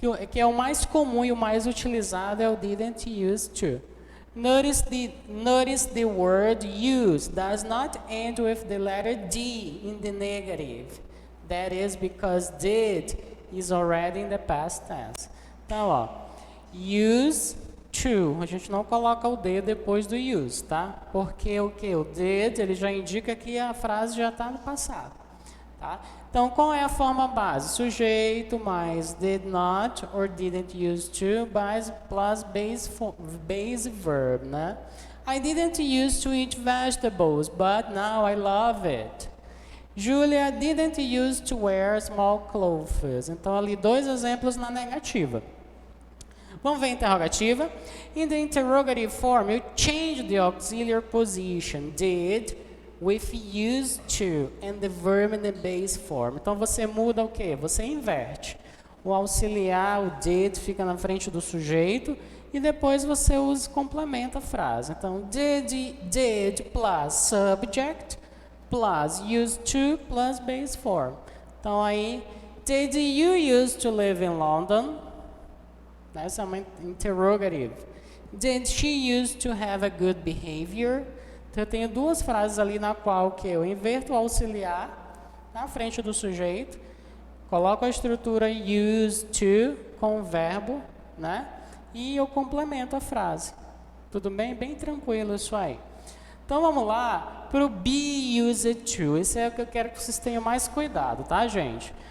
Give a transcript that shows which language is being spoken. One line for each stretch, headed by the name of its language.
Portuguese: Que é o mais comum e o mais utilizado é o didn't use to.
English: Notice the word use does not end with the letter D in the negative. That is because did is already in the past tense.
Portuguese: Então, ó, use to, a gente não coloca o D depois do use, tá? Porque o que? O did, ele já indica que a frase já está no passado, tá? Então, qual é a forma base? Sujeito mais
English: did not or didn't use to plus base verb, né? I didn't use to eat vegetables, but now I love it. Julia didn't use to wear small clothes.
Portuguese: Então, ali dois exemplos na negativa. Vamos ver a interrogativa.
English: In the interrogative form, you change the auxiliary position, did, with used to, and the verb in the base form.
Portuguese: Então, você muda o quê? Você inverte. O auxiliar, o did, fica na frente do sujeito, e depois você complementa a frase.
English: Então, did plus subject, plus used to, plus base form. Então, aí, did you used to live in London?
Portuguese: Essa é uma interrogative.
English: Did she used to have a good behavior?
Portuguese: Então, eu tenho duas frases ali na qual que eu inverto o auxiliar na frente do sujeito, coloco a estrutura used to com o verbo, né? E eu complemento a frase. Tudo bem? Bem tranquilo isso aí. Então, vamos lá para o be used to. Esse é o que eu quero que vocês tenham mais cuidado, tá, gente?